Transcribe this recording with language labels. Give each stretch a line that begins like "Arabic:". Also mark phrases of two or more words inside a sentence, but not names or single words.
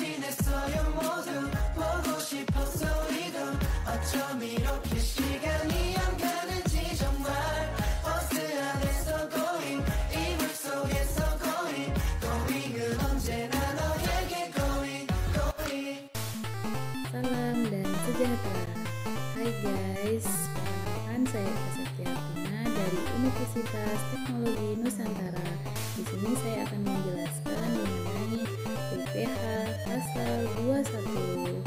Korean: 사랑했어요 모두 보고 싶었어 우리도 어쩜 이렇게 시간이 안 가는지 정말 버스 안에서 going 이불 속에서
English: going going
Korean: 은 언제나 너에게
English: going going.
Indonesian: Salam dan sejahtera. Hai guys, perkenalkan saya Septiatina dari Universitas Teknologi Nusantara. Di sini saya akan menjelaskan mengenai PPH pasal 21.